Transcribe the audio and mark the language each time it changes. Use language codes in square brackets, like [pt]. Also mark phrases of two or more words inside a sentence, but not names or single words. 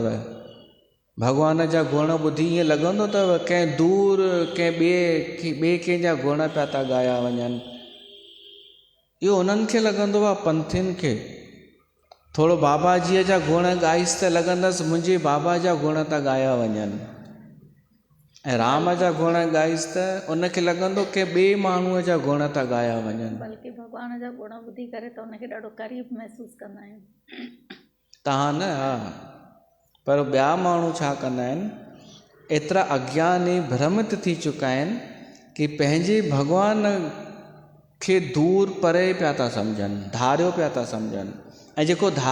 [sd] भॻवान जा गुण ॿुधी ईअं लॻंदो अथव कंहिं दूर कंहिं ॿिए कंहिंजा गुण पिया था ॻाया वञनि? इहो उन्हनि खे लॻंदो आहे, पंथियुनि खे। थोरो बाबाजीअ जा गुण ॻाईसि त लॻंदसि मुंहिंजे बाबा जा गुण था ॻाया वञनि, ऐं राम जा गुण ॻाईसि त उनखे लॻंदो के ॿिए माण्हूअ जा गुण था ॻाया वञनि। बल्कि भॻवान जा गुण ॿुधी करे त उनखे ॾाढो क़रीब महसूसु कंदा आहियूं। तव्हां न, हा, पर ॿिया माण्हू छा कंदा आहिनि, एतिरा अज्ञानी भ्रमित थी चुका आहिनि कि पंहिंजे भॻवान खे दूर परे पिया था सम्झनि, धारियो पिया था सम्झनि।